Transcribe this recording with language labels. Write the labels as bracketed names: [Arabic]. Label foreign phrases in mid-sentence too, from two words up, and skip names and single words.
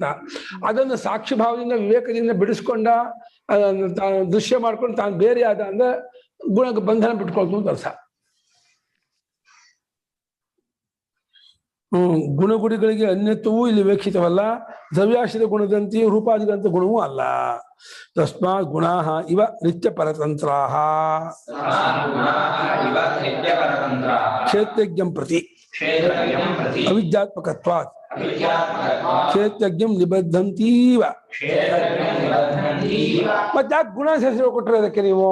[Kannada] ಅದನ್ನು ಸಾಕ್ಷಿ ಭಾವದಿಂದ ವಿವೇಕದಿಂದ ಬಿಡಿಸ್ಕೊಂಡ ದೃಶ್ಯ ಮಾಡ್ಕೊಂಡು ತಾನು ಬೇರೆ ಆದ ಅಂದ್ರೆ ಗುಣಕ್ಕೆ ಬಂಧನ ಬಿಟ್ಕೊಳ್ತು ಅಂತ ಅರ್ಥ. ಗುಣಗುಡಿಗಳಿಗೆ ಅನ್ಯತ್ವವೂ ಇಲ್ಲಿ ವಿವೇಕ್ಷಿತವಲ್ಲ. ದ್ರವ್ಯಾಶ್ರಿತ ಗುಣದಂತೆಯೂ ರೂಪಾದಿಗಳಂತ ಗುಣವೂ ಅಲ್ಲ. [Sanskrit] ತಸ್ಮಾತ್ ಗುಣಾ ಇವ ನಿತ್ಯ ಪರತಂತ್ರಾ ಕ್ಷೇತ್ರಜ್ಞಂ ಪ್ರತಿ ಅವಿದ್ಯಾತ್ಮಕತ್ವಾತ್ ಕ್ಷೇತ್ರಜ್ಞಂ ನಿಬದ್ಧಂತೀವ. [Kannada] ಮತ್ತೆ ಯಾಕೆ ಗುಣ ಹೆಸರು ಕೊಟ್ಟರೆ ಅದಕ್ಕೆ ನೀವು?